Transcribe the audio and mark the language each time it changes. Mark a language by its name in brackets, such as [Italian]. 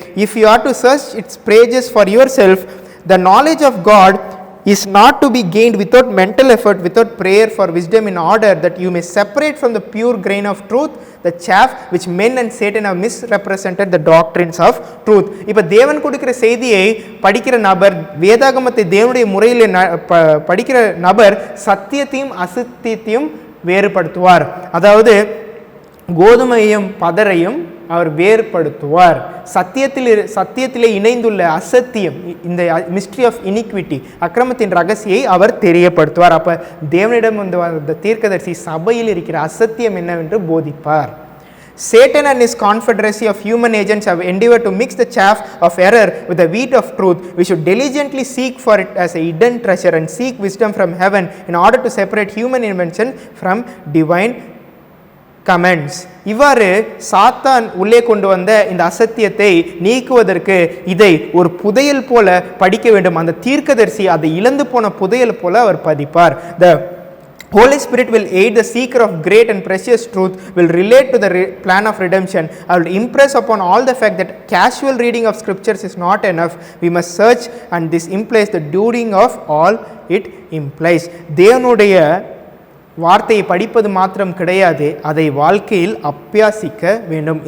[English] If you are to search its pages for yourself, the knowledge of God is not to be gained without mental effort, without prayer for wisdom, in order that you may separate from the pure grain of truth the chaff which men and Satan have misrepresented the doctrines of truth. [Tamil] இப்போ தேவன் கொடுக்கிற செய்தியை படிக்கிற நபர், வேதாகமத்தை தேவனுடைய முறையில் படிக்கிற நபர் சத்தியத்தையும் அசத்தியத்தையும் வேறுபடுத்துவார். அதாவது கோதுமையும் பதரையும் அவர் வேறுபடுத்துவார். சத்தியத்திலே இணைந்துள்ள அசத்தியம், இந்த [English] mystery of iniquity, [Tamil] அக்கிரமத்தின் ரகசியை அவர் தெரியப்படுத்துவார். அப்போ தேவனிடம் வந்து தீர்க்கதரிசி சபையில் இருக்கிற அசத்தியம் என்னவென்று போதிப்பார். [English] Satan and his confederacy of human agents have endeavored to mix the chaff of error with the wheat of truth. We should diligently seek for it as a hidden treasure and seek wisdom from heaven in order to separate human invention from divine commands. [Tamil] இவ்வாறு சாத்தான் உள்ளே கொண்டு வந்த இந்த அசத்தியத்தை நீக்குவதற்கு இதை ஒரு புதையல் போல படிக்க வேண்டும். அந்த தீர்க்கதரிசி அதை இழந்து போன புதையல் போல அவர் பதிப்பார். [English] The Holy Spirit will aid the seeker of great and precious truth, will relate to the plan of redemption. I will impress upon all the fact that casual reading of scriptures is not enough. We must search, and this implies the doing of all it implies. [Tamil] தேவனுடைய வார்த்தையை படிப்பது மாத்திரம் கிடையாது, அதை வாழ்க்கையில் அபியாசிக்க வேண்டும்.